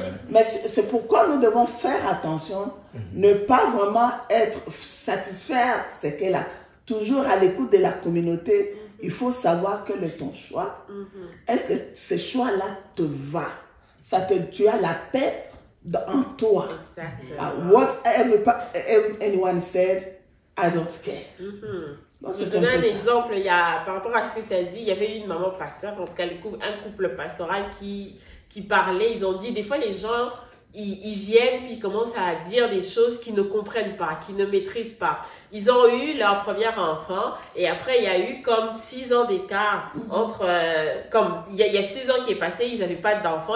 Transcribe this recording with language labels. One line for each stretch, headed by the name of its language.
French: Mais c'est pourquoi nous devons faire attention, ne pas vraiment satisfaire ce qu'elle a. Toujours à l'écoute de la communauté, il faut savoir quel est ton choix. Est-ce que ce choix-là te va? Tu as la paix en toi.
English: Whatever anyone said, I don't care.
French: Je donne un exemple, par rapport à ce que tu as dit, il y avait une maman pasteur, en tout cas un couple pastoral qui parlait. Ils ont dit, des fois les gens, ils viennent puis ils commencent à dire des choses qu'ils ne comprennent pas, qu'ils ne maîtrisent pas. Ils ont eu leur premier enfant et après il y a eu comme 6 ans d'écart entre, comme il y a 6 ans qui est passé, ils n'avaient pas d'enfants.